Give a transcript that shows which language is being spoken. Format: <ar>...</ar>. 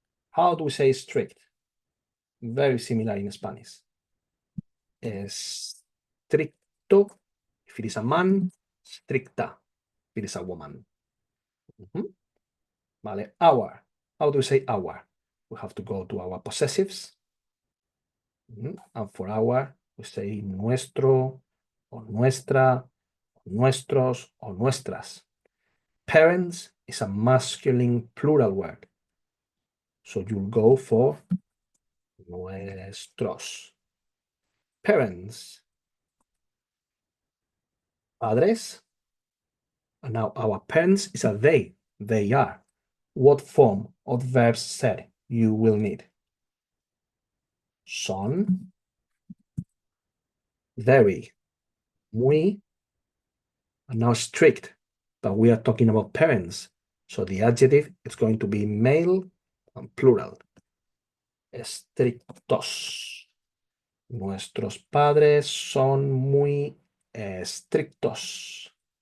<en>How do we say strict? Very similar in Spanish. Estricto, if it is a man, stricta, if it is a woman. Mhm. Vale, our. How do we say our? We have to go to our possessives. And for our, we say nuestro, or nuestra, or nuestros, or nuestras. Parents is a masculine plural word. So you'll go for nuestros. Parents. Padres. And now our parents is a they. They are. What form of verb ser you will need?</en> <es>Son.</es> <en>Very. Muy. And now strict. But we are talking about parents. So the adjective is going to be male and plural.</en> <es>Estrictos. Nuestros padres son muy estrictos.</es>